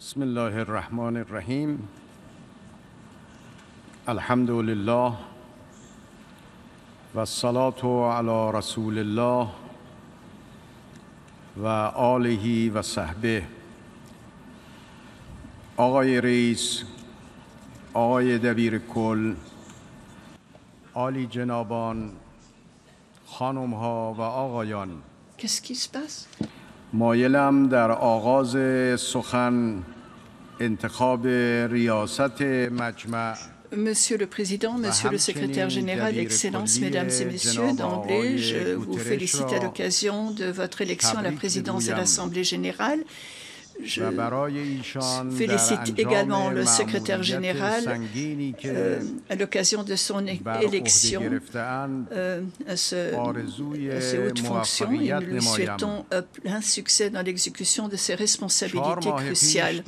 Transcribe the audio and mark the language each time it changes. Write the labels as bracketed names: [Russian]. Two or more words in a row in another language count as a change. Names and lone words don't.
[Arabic] بسم الله الرحمن الرحیم الحمد لله و الصلاة علی رسول الله و آله و صحبه. [Persian] آقای رئیس، آقای دبیر کل، عالی جنابان، خانم ها و آقایان، [French] Qu'est-ce qui se passe? [Persian] مایلم در آغاز سخن انتخاب ریاست مجمع [French] Monsieur le Président, Monsieur le Secrétaire Général, Excellences, Mesdames et Messieurs, d'emblée, je vous félicite à l'occasion de votre élection à la présidence de l'Assemblée générale. Je félicite également le secrétaire général à l'occasion de son élection à ces hautes fonctions et nous lui souhaitons plein succès dans l'exécution de ses responsabilités cruciales.